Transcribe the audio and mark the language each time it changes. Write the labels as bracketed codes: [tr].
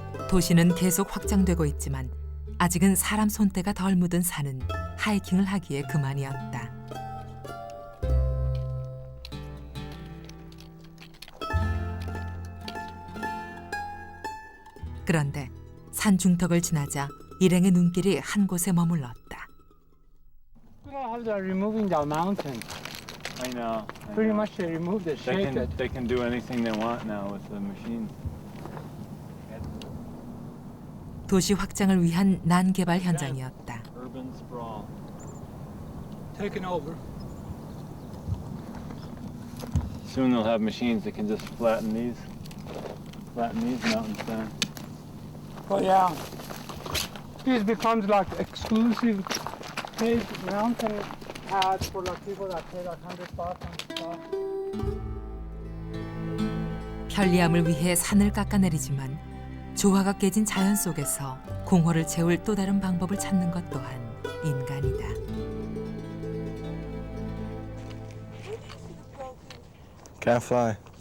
[ko] 도시는 계속 확장되고 있지만 아직은 사람 손때가 덜 묻은 산은 하이킹을 하기에 그만이었다. 그런데 산 중턱을 지나자 일행의 눈길이 한 곳에 머물렀다. [en] How they're removing the mountain. I know. Pretty much they remove the shape. They can do anything they want now with the machines. [ko] 도시 확장을 위한 난개발 현장이었다. [en] Urban sprawl. Taken over. Soon they'll have machines that can just flatten these mountains down. Oh yeah. This becomes like exclusive paved mountain paths for like people that pay like $100. [ko] 편리함을 위해 산을 깎아내리지만 조화가 깨진 자연 속에서 공허를 채울 또 다른 방법을 찾는 것 또한 인간이다. [en] Can't fly.